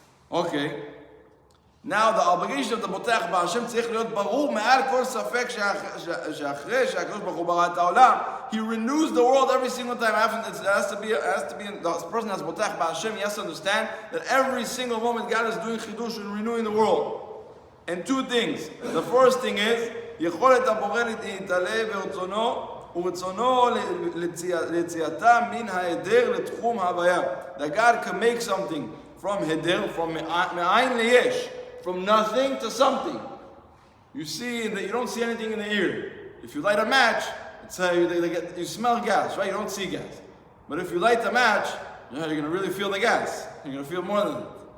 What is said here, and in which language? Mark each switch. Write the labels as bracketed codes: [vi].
[en] Okay. Now the obligation of the [he] Botach B'Hashem tzarich להיות ברור מעל כל ספק שאחרי שהקדוש ברוך הוא ברא את העולם, [en] he renews the world every single time. It has to be the person that's Botach B'Hashem, he has to understand that every single moment God is doing chidush and renewing the world. And two things. The first thing is [he] יכולת הבורא להתעלה ברצונו ורצונו ליציאתה מן ההיעדר לתחום ההוויה. [en] That God can make something from heder, from [he] מאין ליש. [en] From nothing to something. You see that you don't see anything in the ear. If you light a match, it's you smell gas, right? You don't see gas. But if you light the match, you're going to really feel the gas. You're going to feel more than it.